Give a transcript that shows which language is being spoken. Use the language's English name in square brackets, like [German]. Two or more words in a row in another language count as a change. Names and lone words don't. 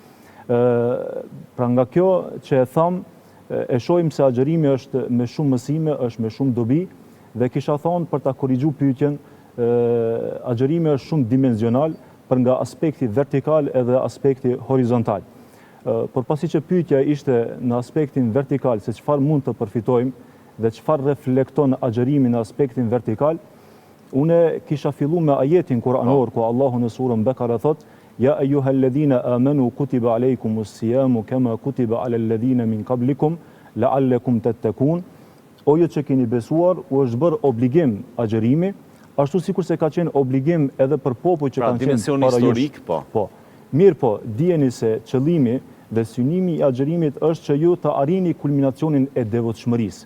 [Albanian] Pra nga kjo që e tham, e shohim se agjërimi është me shumë mësime, është me shumë dobi, dhe kisha thonë për ta korrigjuar pyetjen, agjërimi është shumë dimensional për nga aspekti vertikal edhe aspekti horizontal. Por pasi që pyetja ishte në aspektin vertikal se çfarë mund të përfitojmë dhe çfarë reflekton agjërimi në aspektin vertikal, unë kisha filluar me ajetin kuranor ku Allahu në surën Bekara thotë: [Arabic] يا أيها الذين آمنوا كتب عليكم الصيام كما كتب على الذين من قبلكم لعلكم تتقون. [Albanian] O ju që keni besuar, u është bërë obligim agjërimi, ashtu sikur se ka qenë obligim edhe për popujt që kanë qenë dimension historik, po. Mirë po, dijeni se qëllimi dhe synimi i agjërimit është që ju të arrini kulminacionin e devotshmërisë.